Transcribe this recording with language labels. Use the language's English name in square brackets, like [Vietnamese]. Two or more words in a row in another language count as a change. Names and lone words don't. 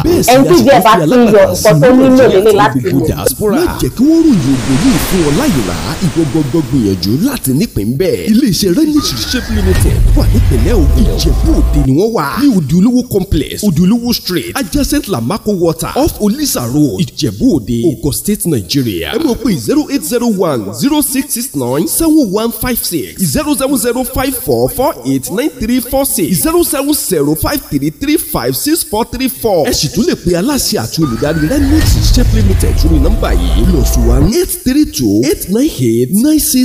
[Yoruba] bẹ́ẹ̀ sì ni àṣìkò alágbàtà sí ìlú láti gbogbo diaspora. má jẹ́ kí wọ́n ròyìn ògùn yìí fún ọ láyò rà ìwọ gbọ́gbọ́ gbìyànjú láti nípìn bẹ́ẹ̀. iléeṣẹ́ Renix Shop Limited wà nípìnlẹ̀ Ògùn Ìjẹ̀bú Òde ni wọ́n wà ní Òde Olówó complex Òde Olówó street adjacent Lamako water off Olisa road Ìjẹ̀bú Òde Ogun State Nigeria. ẹ mọ̀ pé 0801 0669 7156 07054 489346 07053356434. ẹ sì tún lè pe aláṣẹ àti olùdarí Renix Shop Limited sórí nọ́mbà yìí +1 832 898 9610.